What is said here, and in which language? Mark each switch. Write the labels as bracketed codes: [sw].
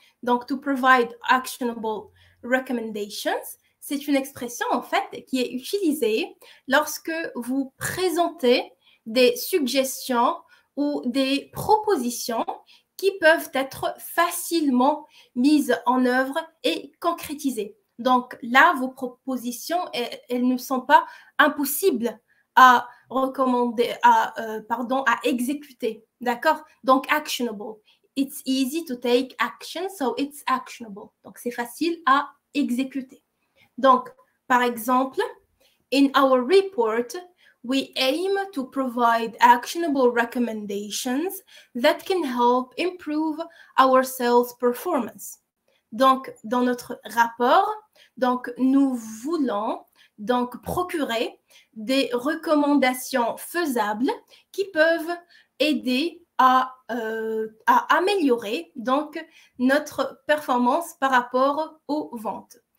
[fr] Donc, [en] to provide actionable recommendations, [fr] c'est une expression, en fait, qui est utilisée lorsque vous présentez des suggestions ou des propositions qui peuvent être facilement mises en œuvre et concrétisées. Donc, là, vos propositions, elles ne sont pas impossibles à recommander, à exécuter. D'accord? Donc, actionable. [en] It's easy to take action, so it's actionable. [fr] Donc, c'est facile à exécuter. Donc, par exemple, [en] in our report, we aim to provide actionable recommendations that can help improve our sales performance. [fr] Donc, dans notre rapport, donc, nous voulons donc procurer des recommandations faisables qui peuvent aider à améliorer donc notre performance par rapport aux ventes.